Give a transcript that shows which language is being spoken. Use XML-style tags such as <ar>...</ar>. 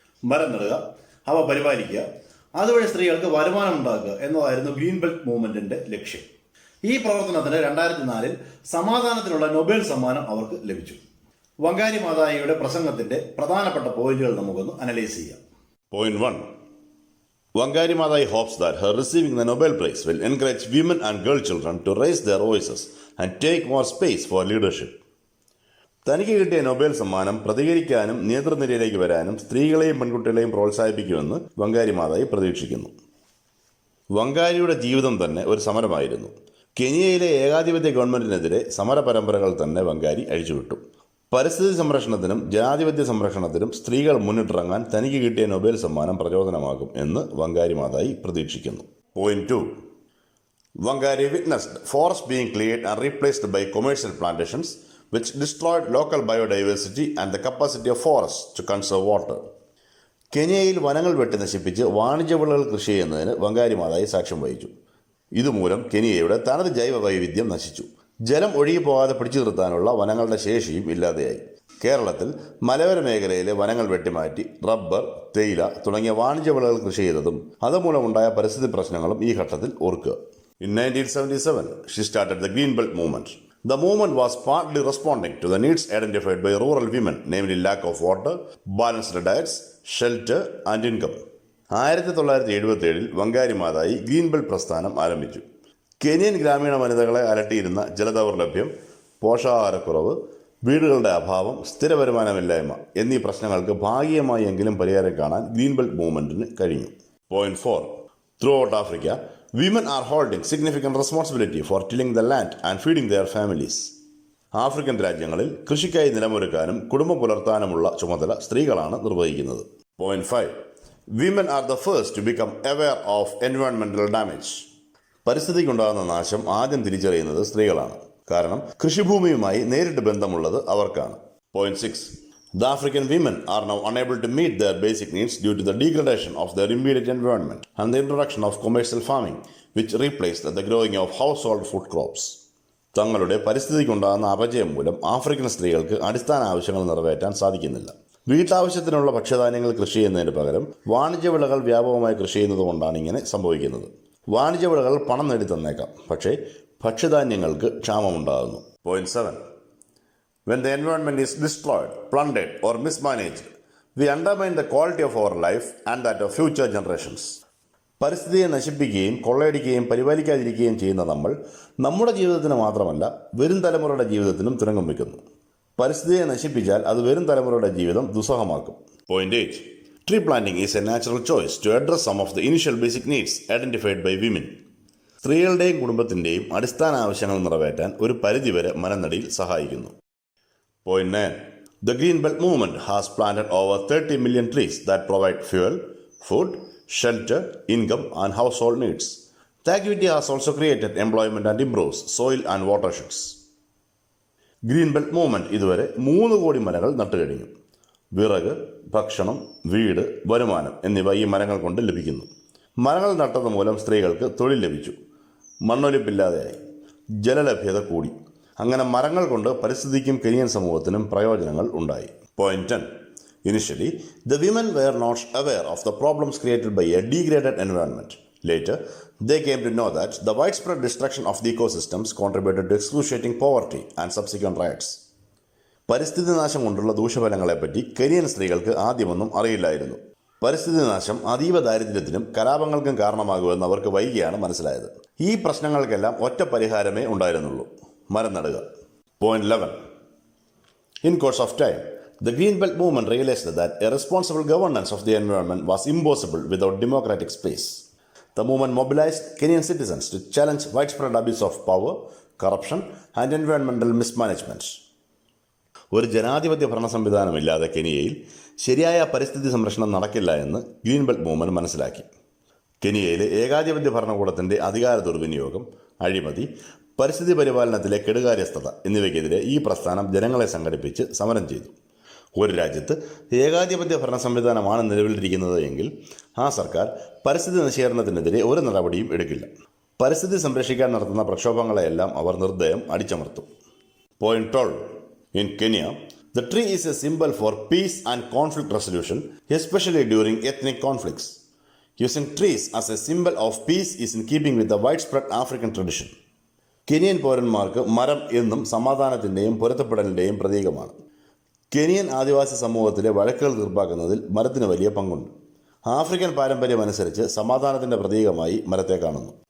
<ml>മരം നടുക, അവ പരിപാലിക്കുക, അതുവഴി സ്ത്രീകൾക്ക് വരുമാനം ഉണ്ടാക്കുക എന്നതായിരുന്നു ഗ്രീൻ ബെൽറ്റ് മൂവ്മെന്റിന്റെ ലക്ഷ്യം. ഈ പ്രവർത്തനത്തിന് 2004-ൽ സമാധാനത്തിനുള്ള നൊബേൽ സമ്മാനം അവർക്ക് ലഭിച്ചു. വങ്കാരി മാതായിയുടെ പ്രസംഗത്തിന്റെ പ്രധാനപ്പെട്ട പോയിന്റുകൾ നമുക്കൊന്ന് അനലൈസ് ചെയ്യാം.</ml> <en>Point 1. Wangari Maathai hopes that her receiving the Nobel Prize will encourage women and girl children to raise their voices and take more space for leadership.</en> <ml>തനിക്ക് കിട്ടിയ നൊബേൽ സമ്മാനം പ്രതികരിക്കാനും നേതൃനിരയിലേക്ക് വരാനും സ്ത്രീകളെയും പെൺകുട്ടികളെയും പ്രോത്സാഹിപ്പിക്കുമെന്ന് വങ്കാരി മാതായി പ്രതീക്ഷിക്കുന്നു. വങ്കാരിയുടെ ജീവിതം തന്നെ ഒരു സമരമായിരുന്നു. കെനിയയിലെ ഏകാധിപത്യ ഗവൺമെന്റിനെതിരെ സമര പരമ്പരകൾ തന്നെ വങ്കാരി അഴിച്ചുവിട്ടു. പരിസ്ഥിതി സംരക്ഷണത്തിനും ജനാധിപത്യ സംരക്ഷണത്തിനും സ്ത്രീകൾ മുന്നിട്ടിറങ്ങാൻ തനിക്ക് കിട്ടിയ നൊബേൽ സമ്മാനം പ്രചോദനമാകും എന്ന് വങ്കാരി മാതായി പ്രതീക്ഷിക്കുന്നു.</ml> <en>Point 2. Wangari witnessed forests being cleared and replaced by commercial plantations, which destroyed local biodiversity and the capacity of forests to conserve water.</en> <ml>കെനിയയിൽ വനങ്ങൾ വെട്ടി നശിപ്പിച്ച് വാണിജ്യവിളകൾ കൃഷി ചെയ്യുന്നതിന് വങ്കാരി മാതായി സാക്ഷ്യം വഹിച്ചു. ഇതുമൂലം കെനിയയുടെ തനത് ജൈവ വൈവിധ്യം നശിച്ചു. ജലം ഒഴുകിപ്പോകാതെ പിടിച്ചു നിർത്താനുള്ള വനങ്ങളുടെ ശേഷിയും ഇല്ലാതെയായി. കേരളത്തിൽ മലയോര മേഖലയിലെ വനങ്ങൾ വെട്ടിമാറ്റി റബ്ബർ, തേയില തുടങ്ങിയ വാണിജ്യ വിളകൾ കൃഷി ചെയ്തതും അതുമൂലമുണ്ടായ പരിസ്ഥിതി പ്രശ്നങ്ങളും ഈ ഘട്ടത്തിൽ ഓർക്കുക.</ml> <en>In 1977, she started the Green Belt movement. The movement was partly responding to the needs identified by rural women, namely lack of water, balanced diets, shelter and income.</en> <ml>1977 വങ്കാരി മാതായി green belt പ്രസ്ഥാനം ആരംഭിച്ചു. കെനിയൻ ഗ്രാമീണ വനിതകളെ അലട്ടിയിരുന്ന ജലദൗർലഭ്യം, പോഷകാഹാരക്കുറവ്, വീടുകളുടെ അഭാവം, സ്ഥിര വരുമാനമില്ലായ്മ എന്നീ പ്രശ്നങ്ങൾക്ക് ഭാഗികമായി എങ്കിലും പരിഹാരം കാണാൻ ഗ്രീൻ ബെൽറ്റ് മൂവ്മെന്റിന് കഴിഞ്ഞു.</ml> <en>Point 4. Throughout Africa, women are holding significant responsibility for tilling the land and feeding their families.</en> <ml>African രാജ്യങ്ങളിൽ കൃഷിക്കായി നിലമൊരുക്കാനും കുടുംബം പുലർത്താനുമുള്ള ചുമതല സ്ത്രീകളാണ് നിർവഹിക്കുന്നത്.</ml> <en>Point 5. Women are the first to become aware of environmental damage.</en> <ml>പരിസ്ഥിതിക്കുണ്ടാകുന്ന നാശം ആദ്യം തിരിച്ചറിയുന്നത് സ്ത്രീകളാണ്. കാരണം കൃഷിഭൂമിയുമായി നേരിട്ട് ബന്ധമുള്ളത് അവർക്കാണ്.</ml> <en>Point 6. The African women are now unable to meet their basic needs due to the degradation of their immediate environment and the introduction of commercial farming, which replaced the growing of household food crops.</en> <ml>തങ്ങളുടെ പരിസ്ഥിതിക്കുണ്ടാകുന്ന അപജയം മൂലം African സ്ത്രീകൾക്ക് അടിസ്ഥാന ആവശ്യങ്ങൾ നിറവേറ്റാൻ സാധിക്കുന്നില്ല. വീട്ടാവശ്യത്തിനുള്ള ഭക്ഷ്യധാന്യങ്ങൾ കൃഷി ചെയ്യുന്നതിന് പകരം വാണിജ്യ വിളകൾ വ്യാപകമായി കൃഷി ചെയ്യുന്നതുകൊണ്ടാണ് ഇങ്ങനെ സംഭവിക്കുന്നത്. വാണിജ്യ വിളകൾ പണം നേടി തന്നേക്കാം, പക്ഷേ ഭക്ഷ്യധാന്യങ്ങൾക്ക് ക്ഷാമമുണ്ടാകുന്നു.</ml> <en>Point 7. When the environment is destroyed, plundered or mismanaged, we undermine the quality of our life and that of future generations.</en> <ml>പരിസ്ഥിതിയെ നശിപ്പിക്കുകയും കൊള്ളയടിക്കുകയും പരിപാലിക്കാതിരിക്കുകയും ചെയ്യുന്ന നമ്മൾ നമ്മുടെ ജീവിതത്തിന് മാത്രമല്ല വരും തലമുറയുടെ ജീവിതത്തിനും തുരങ്കം വയ്ക്കുന്നു. പരിസ്ഥിതിയെ നശിപ്പിച്ചാൽ അത് വരും തലമുറയുടെ ജീവിതം ദുസ്സഹമാക്കും.</ml> <en>Point 8. Tree planting is a natural choice to address some of the initial basic needs identified by women.</en> <ml>സ്ത്രീകളുടെയും കുടുംബത്തിൻ്റെയും അടിസ്ഥാന ആവശ്യങ്ങൾ നിറവേറ്റാൻ ഒരു പരിധിവരെ മരനടിയിൽ സഹായിക്കുന്നു.</ml> <en>Point 9. The Green Belt movement has planted over 30 million trees that provide fuel, food, shelter, income and household needs. The activity has also created employment and improves soil and watersheds.</en> <ml>Green belt movement ഇതുവരെ 3 കോടി മരങ്ങൾ നട്ടുകഴിഞ്ഞു. വിറക്, ഭക്ഷണം, വീട്, വരുമാനം എന്നിവ ഈ മരങ്ങൾ കൊണ്ട് ലഭിക്കുന്നു. മരങ്ങൾ നട്ടത് മൂലം സ്ത്രീകൾക്ക് തൊഴിൽ ലഭിച്ചു, മണ്ണൊലിപ്പില്ലാതെയായി, ജലലഭ്യത കൂടി. അങ്ങനെ മരങ്ങൾ കൊണ്ട് പരിസ്ഥിതിക്കും കെനിയൻ സമൂഹത്തിനും പ്രയോജനങ്ങൾ ഉണ്ടായി.</ml> <en>Point 10. Initially, the women were not aware of the problems created by a degraded environment. Later, they came to know that the widespread destruction of the ecosystems contributed to excruciating poverty and subsequent riots.</en> <ml>പരിസ്ഥിതി നാശം കൊണ്ടുള്ള ദൂഷ്യഫലങ്ങളെപ്പറ്റി Kenyan സ്ത്രീകൾക്ക് ആദ്യമൊന്നും അറിയില്ലായിരുന്നു. പരിസ്ഥിതി നാശം അതീവ ദാരിദ്ര്യത്തിനും കലാപങ്ങൾക്കും കാരണമാകുമെന്ന് അവർക്ക് വൈകിയാണ് മനസ്സിലായത്. ഈ പ്രശ്നങ്ങൾക്കെല്ലാം ഒറ്റ പരിഹാരമേ ഉണ്ടായിരുന്നുള്ളൂ: മരം നടുക.</ml> <en>Point 11. In course of time, the Green Belt movement realized that a responsible governance of the environment was impossible without democratic space. The movement mobilized Kenyan citizens to challenge widespread abuse of power, corruption and environmental mismanagement.</en> <ml>ഒരു ജനാധിപത്യ ഭരണ സംവിധാനമില്ലാതെ കെനിയയിൽ ശരിയായ പരിസ്ഥിതി സംരക്ഷണം നടക്കില്ല എന്ന് green belt movement മനസ്സിലാക്കി. കെനിയയിലെ ഏകാധിപത്യ ഭരണകൂടത്തിൻ്റെ അധികാര ദുർവിനിയോഗം, അഴിമതി, പരിസ്ഥിതി പരിപാലനത്തിലെ കെടുകാര്യസ്ഥത എന്നിവയ്ക്കെതിരെ ഈ പ്രസ്ഥാനം ജനങ്ങളെ സംഘടിപ്പിച്ച് സമരം ചെയ്തു. ഒരു രാജ്യത്ത് ഏകാധിപത്യ ഭരണ സംവിധാനമാണ് നിലവിലിരിക്കുന്നത് എങ്കിൽ ആ സർക്കാർ പരിസ്ഥിതി നശീകരണത്തിനെതിരെ ഒരു നടപടിയും എടുക്കില്ല. പരിസ്ഥിതി സംരക്ഷിക്കാൻ നടത്തുന്ന പ്രക്ഷോഭങ്ങളെയെല്ലാം അവർ നിർദ്ദയം അടിച്ചമർത്തും.</ml> <en>Point 12. In Kenya, the tree is a symbol for peace and conflict resolution, especially during ethnic conflicts. Using trees as a symbol of peace is in keeping with the widespread African tradition.</en> <ml>Kenyan പൗരന്മാർക്ക് മരം എന്നും സമാധാനത്തിൻ്റെയും പൊരുത്തപ്പെടലിൻ്റെയും പ്രതീകമാണ്. Kenyan ആദിവാസി സമൂഹത്തിലെ വഴക്കുകൾ തീർപ്പാക്കുന്നതിൽ മരത്തിന് വലിയ പങ്കുണ്ട്. African പാരമ്പര്യമനുസരിച്ച് സമാധാനത്തിൻ്റെ പ്രതീകമായി മരത്തെ കാണുന്നു.</ml>